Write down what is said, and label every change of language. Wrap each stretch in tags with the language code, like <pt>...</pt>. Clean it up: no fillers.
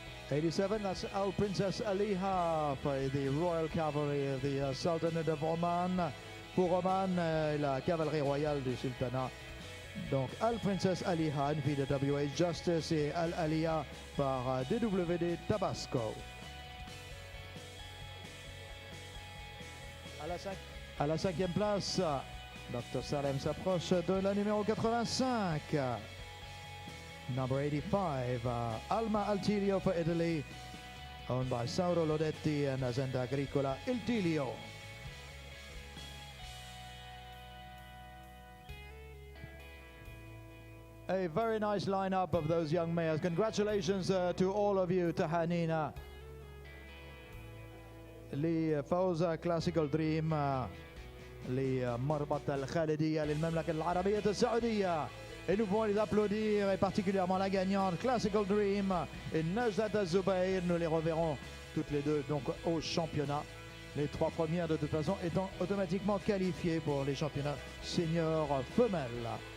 <en>87, that's Al Princess Aliha for the Royal Cavalry of the Sultanate of Oman.</en> <fr>Pour Oman, la cavalerie royale du Sultanat. Donc Al Princess Aliha, une fille de WH Justice, et Al Aliya par DWD Tabasco. À la cinquième place, Dr. Salem s'approche de la numéro 85.</fr> <en>Number 85, Alma Altilio for Italy, owned by Sauro Lodetti and Azienda Agricola Iltilio. A very nice lineup of those young mares. Congratulations to all of you, Tahanina.</en> <ar>لفوز كلاسيكال دريم لمربط الخالدية للمملكة العربية السعودية.</ar> <fr>Et nous pouvons les applaudir, et particulièrement la gagnante, Classical Dream et Najdat Zubair. Nous les reverrons toutes les deux donc au championnat. Les trois premières de toute façon étant automatiquement qualifiées pour les championnats seniors femelles.</fr>